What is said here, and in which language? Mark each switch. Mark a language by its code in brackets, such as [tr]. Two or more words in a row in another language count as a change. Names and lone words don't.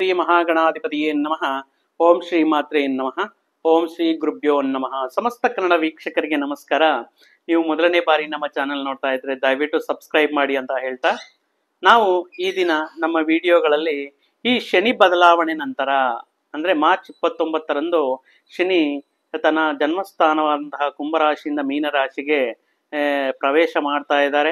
[sa] ಶ್ರೀ ಮಹಾಗಣಾಧಿಪತಿಯೇ ನಮಃ. ಓಂ ಶ್ರೀ ಮಾತ್ರೇ ನಮಃ. ಓಂ ಶ್ರೀ ಗುರುಭ್ಯೋ ನಮಃ. [kn] ಸಮಸ್ತ ಕನ್ನಡ ವೀಕ್ಷಕರಿಗೆ ನಮಸ್ಕಾರ. ನೀವು ಮೊದಲನೇ ಬಾರಿ ನಮ್ಮ ಚಾನೆಲ್ ನೋಡ್ತಾ ಇದ್ರೆ ದಯವಿಟ್ಟು ಸಬ್ಸ್ಕ್ರೈಬ್ ಮಾಡಿ ಅಂತ ಹೇಳ್ತಾ, ನಾವು ಈ ದಿನ ನಮ್ಮ ವಿಡಿಯೋಗಳಲ್ಲಿ ಈ ಶನಿ ಬದಲಾವಣೆ ನಂತರ ಅಂದ್ರೆ ಮಾರ್ಚ್ 29ರಂದು ಶನಿ ತನ್ನ ಜನ್ಮಸ್ಥಾನವಾದಂತಹ ಕುಂಭರಾಶಿಯಿಂದ ಮೀನರಾಶಿಗೆ ಪ್ರವೇಶ ಮಾಡ್ತಾ ಇದ್ದಾರೆ.